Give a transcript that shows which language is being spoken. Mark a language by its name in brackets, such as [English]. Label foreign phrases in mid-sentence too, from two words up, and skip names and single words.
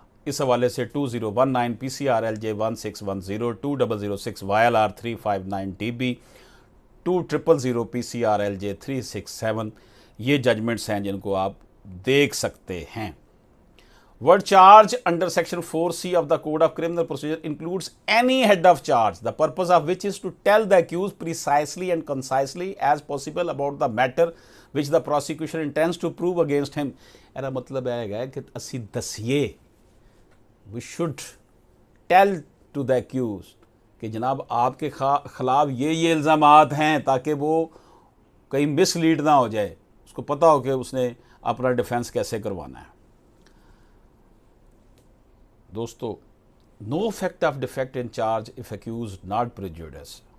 [Urdu] اس حوالے سے 2019 PCRLJ 1610، 2006 YLR 359 DB، 2000 PCRLJ 367 یہ ججمنٹس ہیں جن کو آپ دیکھ سکتے ہیں. [English] Word charge under section 4C of the Code of Criminal Procedure includes any head of charge, the purpose of which is to tell the accused precisely and concisely as possible about the matter which the prosecution intends to prove against him। [Urdu] میرا مطلب ہے کہ [Punjabi] ਅਸੀ ਦਸੀਏ, [English] we should tell to the accused [Urdu] کہ جناب آپ کے خلاف یہ الزامات ہیں، تاکہ وہ کہیں مس لیڈ نہ ہو جائے، اس کو پتہ ہو کہ اس نے اپنا ڈیفنس کیسے کروانا ہے. [English] दोस्तों, no fact of defect in charge if accused not prejudice,